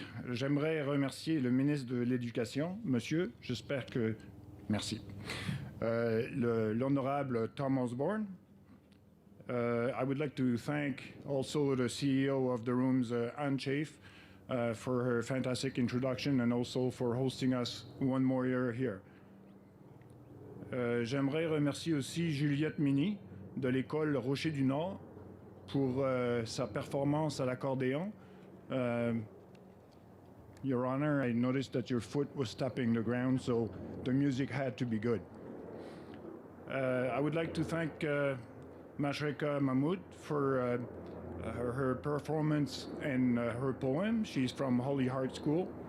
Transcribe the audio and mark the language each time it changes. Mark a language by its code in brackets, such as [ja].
[fr] J'aimerais remercier le ministre de l'Éducation, monsieur, j'espère que, merci, l'honorable Tom Osborne. [en] I would like to thank also the CEO of the rooms, Anne Chafe, for her fantastic introduction and also for hosting us one more year here. [fr] J'aimerais remercier aussi Juliette Mini de l'école Rocher du Nord pour sa performance à l'accordéon. [en] Your Honor, I noticed that your foot was tapping the ground, so the music had to be good. I would like to thank Mashreka Mahmoud for her performance and her poem. She's from Holy Heart School.